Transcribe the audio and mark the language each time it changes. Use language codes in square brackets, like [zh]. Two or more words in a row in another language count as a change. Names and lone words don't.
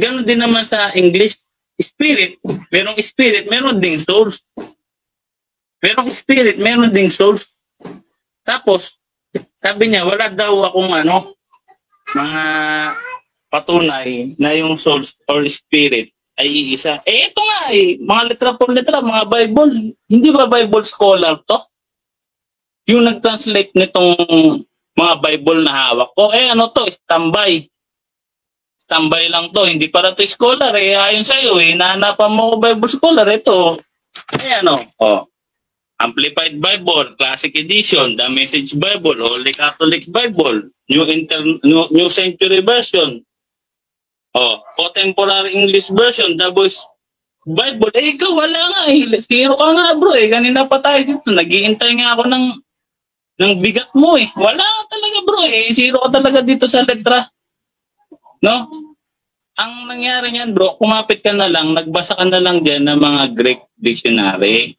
[tl] Ganon din naman sa English. Spirit, meron ding souls. Merong spirit, meron ding souls. Tapos, sabi niya, wala daw akong mga patunay na yung souls or spirit ay iisa. Ito nga mga [es] letra por letra, [tl] mga Bible. Hindi ba [en] Bible scholar [tl] to? Yung nag-translate nitong mga Bible na hawak ko, ano to, standby. Standby lang to, hindi para to scholar ayon sa'yo nahanapan mo ko [en] Bible scholar, [tl] ito. Amplified Bible, Classic Edition, The Message Bible, Holy Catholic Bible, New Century Version, Contemporary English Version, The Voice Bible. Ikaw wala nga zero ka nga, bro Kanina pa tayo dito, nag-iintay nga ako ng bigat mo Wala talaga, bro zero ka talaga dito sa letra. No? Ang nangyari niyan, bro, kumapit ka na lang, nagbasa ka na lang dyan ng mga [en] Greek dictionary.